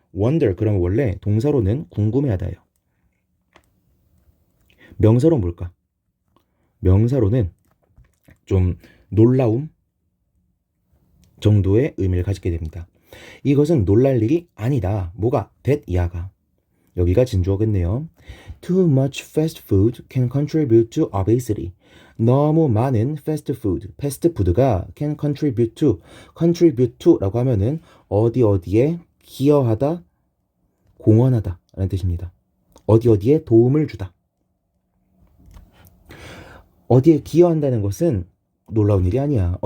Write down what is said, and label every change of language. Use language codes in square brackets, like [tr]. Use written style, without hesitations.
[ko] wonder 그러면 원래 동사로는 궁금해하다예요. 명사로 뭘까? 명사로는 좀 놀라움 정도의 의미를 가지게 됩니다. 이것은 놀랄 일이 아니다. 뭐가? that 이하가. 여기가 진주어겠네요. [en] Too much fast food can contribute to obesity. [ko] 너무 많은 패스트푸드가 [en] can contribute to [ko] 라고 하면은 어디에 기여하다, 공헌하다 라는 뜻입니다. 어디에 도움을 주다. 어디에 기여한다는 것은 놀라운 일이 아니야.